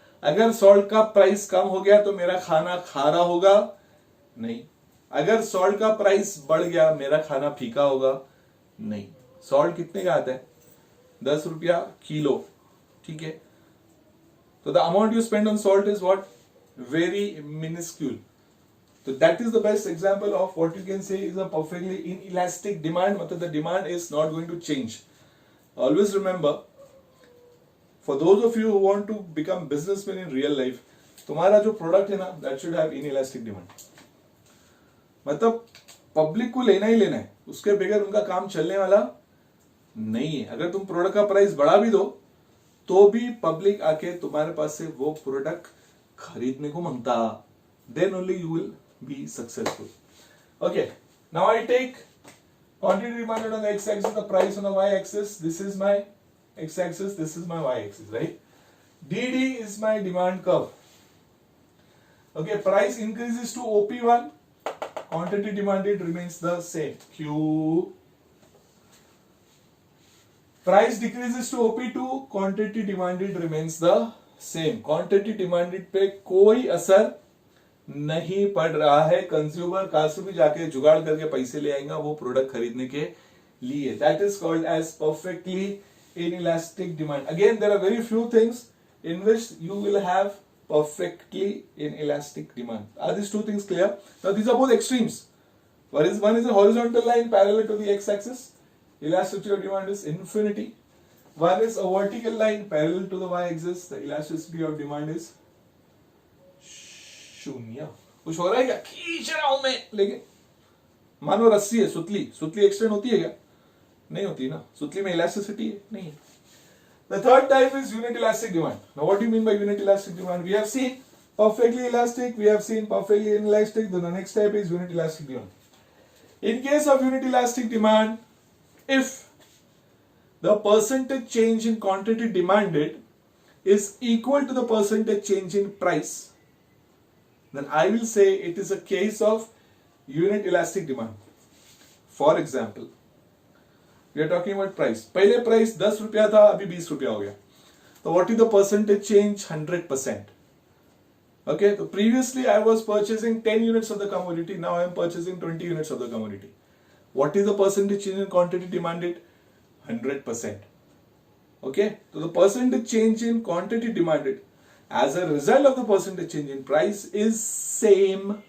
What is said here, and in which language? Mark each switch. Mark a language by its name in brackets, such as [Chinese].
[Hindi] अगर सॉल्ट का प्राइस कम हो गया तो मेरा खाना खारा होगा? नहीं. अगर सॉल्ट का प्राइस बढ़ गया मेरा खाना फीका होगा? नहीं. सॉल्ट कितने का आता है? 10 रुपया किलो, ठीक है. तो [English] The amount you spend on salt is what? Very minuscule. So that is the best example of what you can say is a perfectly inelastic demand. मतलब the demand is not going to change. Always remember, for those of you who want to become businessmen in real life, [Hindi] तुम्हारा जो product है ना, [English] that should have inelastic demand. [Hindi] मतलब public को लेना ही लेना है, उसके बगैर उनका काम चलने वाला नहीं है. अगर तुम प्रोडक्ट का प्राइस बढ़ा भी दो तो भी पब्लिक आके तुम्हारे पास से वो प्रोडक्ट खरीदने को मांगता. [English] Then only you will be successful. Okay, now I take quantity demanded on the x-axis, the price on the y-axis. This is my x-axis, this is my y-axis, right? DD is my demand curve. Okay, price increases to OP1, quantity demanded remains the same, Q. Price decreases to OP2, quantity demanded remains the same. [Hindi] Quantity demanded पे कोई असर नहीं पड़ रहा है. Consumer कहां से भी जाके जुगाड़ करके पैसे ले आएगा वो प्रोडक्ट खरीदने के लिए. [English] That is called as perfectly inelastic demand. Again there are very few things in which you will have perfectly inelastic demand. Are these two things clear? Now these are both extremes. One is a horizontal line parallel to the x-axis. Elasticity of demand is infinity. One is a vertical line parallel to the y-axis. The elasticity of demand is [Hindi] शून्य. कुछ हो रहा है क्या? खींच रहा हूं मैं, लेकिन मानो रस्सी है, सुतली. सुतली एक्सटेंड होती है क्या? नहीं होती ना. सुतली में इलास्टिसिटी है? नहीं. [English] The third type is unit elastic demand. Now what do you mean by unit elastic demand? We have seen perfectly elastic, we have seen perfectly inelastic, then the next type is unit elastic demand. In case of unit elastic demand, if the percentage change in quantity demanded is equal to the percentage change in price, then I will say it is a case of unit elastic demand. For example, we are talking about price. [Hindi] पहले price 10 रुपया था, अभी 20 रुपया हो गया. [English] तो what is the percentage change? 100%. Okay, so previously I was purchasing 10 units of the commodity, now I am purchasing 20 units of the commodity. What is the percentage change in quantity demanded? 100%. Okay, so the percentage change in quantity demanded as a result of the percentage change in price is same.